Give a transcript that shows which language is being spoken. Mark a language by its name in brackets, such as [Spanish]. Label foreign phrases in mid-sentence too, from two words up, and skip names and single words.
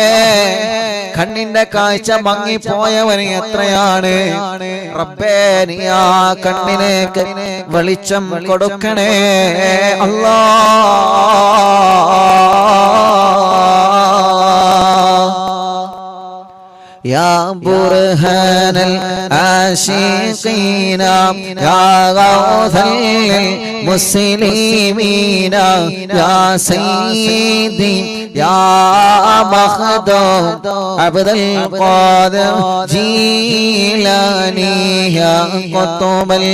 [Malayalam] കണ്ണിന്റെ കാഴ്ച മങ്ങിപ്പോയവന് എത്രയാണ് റബ്ബേ, നീ ആ കണ്ണിലേക്ക് വെളിച്ചം കൊടുക്കണേ അല്ലാഹ്. [Arabic] يا برهان العاشقين يا غوث المسلمين يا سيدي يا مخدوم عبد القادر جيلاني يا قطب